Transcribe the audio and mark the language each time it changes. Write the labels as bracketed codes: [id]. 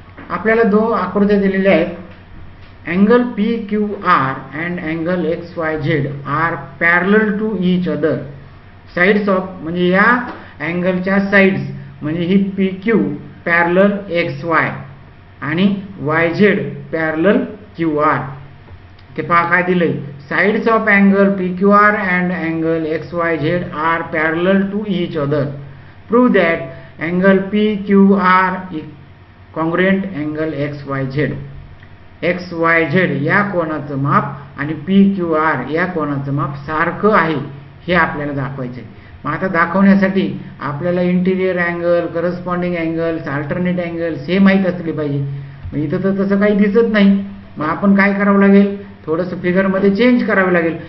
[mr] आपल्याला 2 आकृत्या दिलेल्या आहेत. [en] Angle PQR and angle XYZ are parallel to each other. [mr] Sides of, म्हणजे या अँगलच्या साईड्स, म्हणजे ही PQ पॅरलल XY आणि YZ पॅरलल QR. ते पहा काय दिलंय, [en] sides of angle PQR and angle XYZ are parallel to each other. Prove that angle PQR is congruent angle XYZ. [mr] XYZ या कोणाचं माप आणि PQR या कोणाचं माप सारखं आहे हे आपल्याला दाखवायचं आहे. मग आता दाखवण्यासाठी आपल्याला interior angle, corresponding angles, alternate angles हे माहीत असले पाहिजे. मग इथं तर तसं काही दिसत नाही. मग आपण काय करावं लागेल, थोडंसं फिगरमध्ये चेंज करावे लागेल.